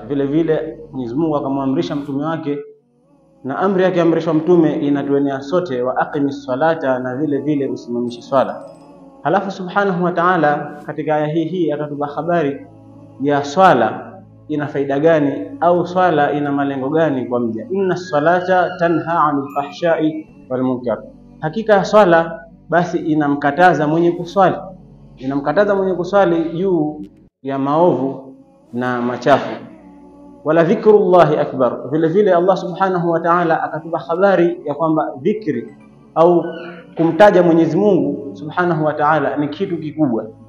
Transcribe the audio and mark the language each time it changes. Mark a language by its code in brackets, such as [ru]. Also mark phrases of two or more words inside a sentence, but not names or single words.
[sw] Vile vile Mwenyezi Mungu akamwamrisha mtume wake, na amri yake amrishwa mtume inatuenea sote, [ar] وأقم الصلاة, [sw] na vile vile usimamishe swala. Halafu [ar] سبحانه وتعالى [sw] katika aya hii akatupa habari ya swala ina faida gani, au swala ina malengo gani kwa mja. [ar] إن الصلاة تنهى عن الفحشاء والمنكر, [sw] hakika ya swala basi inamkataza mwenye kuswali, inamkataza mwenye kuswali juu ya maovu na machafu. [ar] ولذكر الله أكبر, [sw] vile vile [ar] الله سبحانه وتعالى [sw] akatupa habari ya kwamba dhikri au kumtaja Mwenyezi Mungu [ar] سبحانه وتعالى [sw] ni kitu kikubwa.